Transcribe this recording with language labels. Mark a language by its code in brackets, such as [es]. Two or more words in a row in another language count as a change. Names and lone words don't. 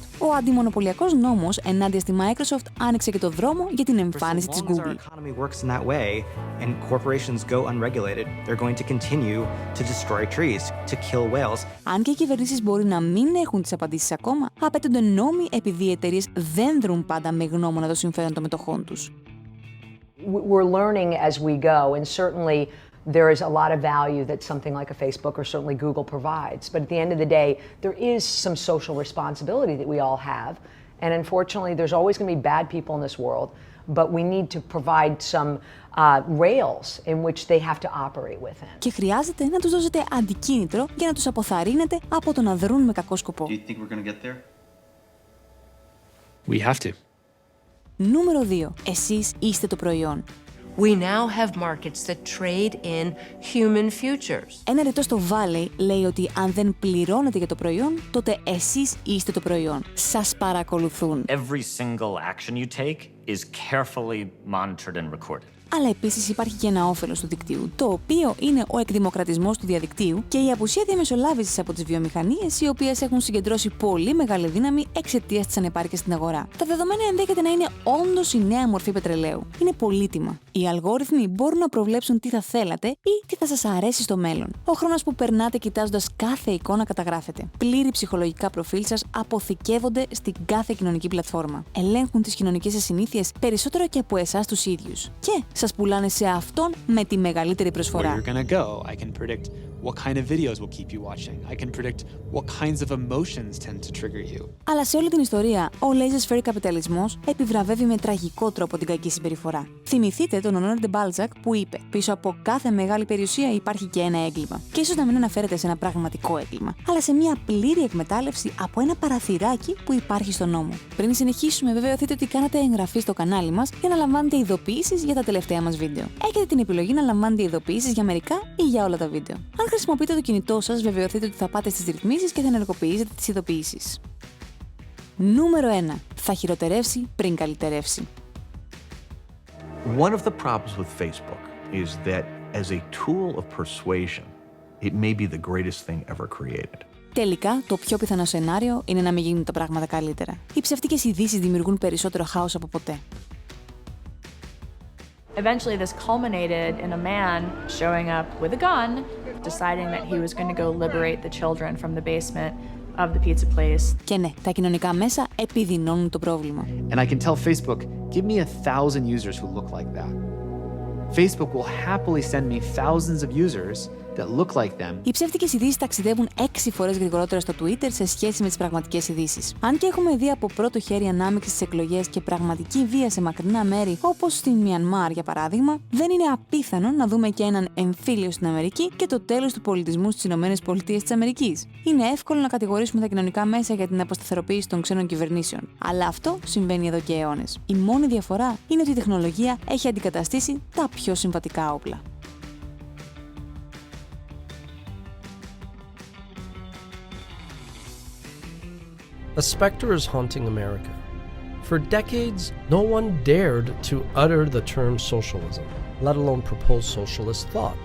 [el] Ο αντιμονοπολιακός νόμος ενάντια στη Microsoft άνοιξε και το δρόμο για την εμφάνιση της Google. Αν και οι κυβερνήσεις μπορεί να μην έχουν τις απαντήσεις ακόμα, απαιτούνται νόμοι επειδή οι εταιρείες δεν δρουν πάντα με γνώμονα το συμφέρον των μετοχών τους. [en] We're learning as we go, and certainly there is a lot of value that something like a Facebook or certainly Google provides. But at the end of the day, there is some social responsibility that we all have. And unfortunately, there's always going to be bad people in this world, but we need to provide some rails in which they have to operate within. [el] Και χρειάζεται να τους δώσετε αντικίνητρο για να τους αποθαρρύνετε από το να δρουν με κακό σκοπό. [en] Do you think we're going to get there? We have to. [el] Νούμερο 2. Εσείς είστε το προϊόν. [en] We now have markets that trade in human futures. [el] Ένα ρητό στο Valley λέει ότι αν δεν πληρώνετε για το προϊόν, τότε εσείς είστε το προϊόν. Σας παρακολουθούν. [en] Every single action you take is carefully monitored and recorded. [el] Αλλά επίσης υπάρχει και ένα όφελος του δικτύου, το οποίο είναι ο εκδημοκρατισμός του διαδικτύου και η απουσία διαμεσολάβησης από τις βιομηχανίες, οι οποίες έχουν συγκεντρώσει πολύ μεγάλη δύναμη εξαιτίας της ανεπάρκειας στην αγορά. Τα δεδομένα ενδέχεται να είναι όντως η νέα μορφή πετρελαίου. Είναι πολύτιμα. Οι αλγόριθμοι μπορούν να προβλέψουν τι θα θέλατε ή τι θα σας αρέσει στο μέλλον. Ο χρόνος που περνάτε κοιτάζοντας κάθε εικόνα καταγράφεται. Πλήρη ψυχολογικά προφίλ σας αποθηκεύονται στην κάθε κοινωνική πλατφόρμα. Ελέγχουν τις κοινωνικές σας συνήθειες περισσότερο και από εσάς τους ίδιους. Και σας πουλάνε σε αυτόν με τη μεγαλύτερη προσφορά. [en] What kind of videos will keep you watching? I can predict what kinds of emotions tend to trigger you. [el] Αλλά σε όλη την ιστορία, ο laissez-faire καπιταλισμός επιβραβεύει με τραγικό τρόπο την κακή συμπεριφορά. Θυμηθείτε τον Honoré de Balzac που είπε: πίσω από κάθε μεγάλη περιουσία υπάρχει και ένα έγκλημα. Και ίσως να μην αναφέρεται σε ένα πραγματικό έγκλημα, αλλά σε μια πλήρη εκμετάλλευση από ένα παραθυράκι που υπάρχει στον νόμο. Πριν συνεχίσουμε, βεβαιωθείτε ότι κάνατε εγγραφή στο κανάλι μας για να λαμβάνετε ειδοποιήσεις για τα τελευταία μας βίντεο. Έχετε την επιλογή να λαμβάνετε ειδοποιήσεις για μερικά ή για όλα τα βίντεο. Αν χρησιμοποιείτε το κινητό σας, βεβαιωθείτε ότι θα πάτε στις ρυθμίσεις και θα ενεργοποιήσετε τις ειδοποιήσεις. Νούμερο 1. Θα χειροτερεύσει πριν καλυτερεύσει. [en] One of the problems with Facebook is that as a tool of persuasion, it may be the greatest thing ever created. [el] Τελικά, το πιο πιθανό σενάριο είναι να μην γίνουν τα πράγματα καλύτερα. Οι ψευτικές ειδήσεις δημιουργούν περισσότερο χάος από ποτέ. [en] Eventually, this culminated in a man showing up with a gun, deciding that he was going to go liberate the children from the basement of the pizza place. [el] Και ναι, τα κοινωνικά μέσα επιδεινώνουν το πρόβλημα. [en] And I can tell Facebook, give me 1,000 users who look like that. Facebook will happily send me thousands of users that look like them. [el] Οι ψεύτικες ειδήσεις ταξιδεύουν 6 φορές γρηγορότερα στο Twitter σε σχέση με τις πραγματικές ειδήσεις. Αν και έχουμε δει από πρώτο χέρι ανάμειξη στις εκλογές και πραγματική βία σε μακρινά μέρη, όπως στην Μιανμάρ για παράδειγμα, δεν είναι απίθανο να δούμε και έναν εμφύλιο στην Αμερική και το τέλος του πολιτισμού στις ΗΠΑ. Είναι εύκολο να κατηγορήσουμε τα κοινωνικά μέσα για την αποσταθεροποίηση των ξένων κυβερνήσεων. Αλλά αυτό συμβαίνει εδώ και αιώνες. Η μόνη διαφορά είναι ότι η τεχνολογία έχει αντικαταστήσει τα πιο συμβατικά όπλα. [en] A specter is haunting America. For decades, no one dared to utter the term socialism, let alone propose socialist thought.